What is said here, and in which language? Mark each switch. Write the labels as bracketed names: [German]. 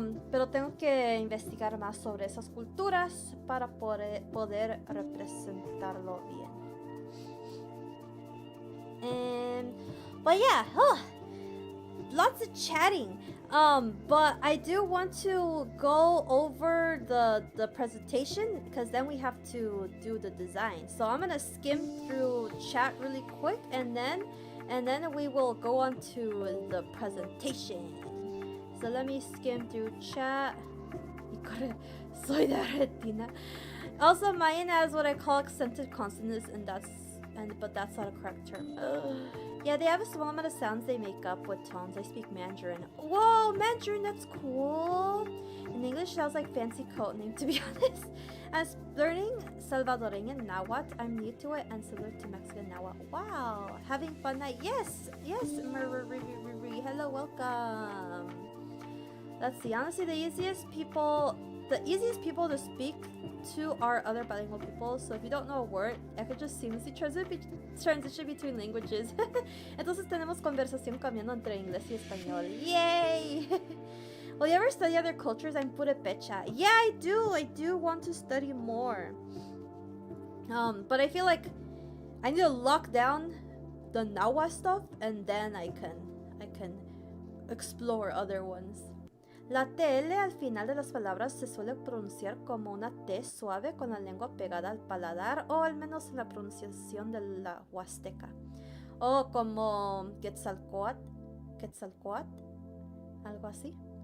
[Spanish] Pero tengo que investigar más sobre esas culturas para poder representarlo bien. [English] But yeah, lots of chatting. But I do want to go over the presentation because then we have to do the design. So I'm gonna skim through chat really quick and then we will go on to the presentation. So let me skim through chat. [Spanish] Soy de Argentina. [English] Also, Mayan has what I call accented consonants, but that's not a correct term. Yeah, they have a small amount of sounds they make up with tones. I speak Mandarin. Whoa, Mandarin, that's cool. In English, sounds like fancy code name, to be honest. As learning Salvadoreñan Nahuatl, I'm new to it and similar to Mexican Nahuatl. Wow, having fun night. Yes, hello, welcome. Let's see, honestly, the easiest people to speak to are other bilingual people. So if you don't know a word, I could just seamlessly transition between languages. [Spanish] Entonces tenemos conversación cambiando entre inglés y español. Yay! [English] Will you ever study other cultures? I'm Purepecha. Yeah, I do want to study more. But I feel like I need to lock down the Nahua stuff and then I can explore other ones. [Spanish] La TL al final de las palabras se suele pronunciar como una T suave con la lengua pegada al paladar, o al menos en la pronunciación de la Huasteca. O como Quetzalcoatl, algo así.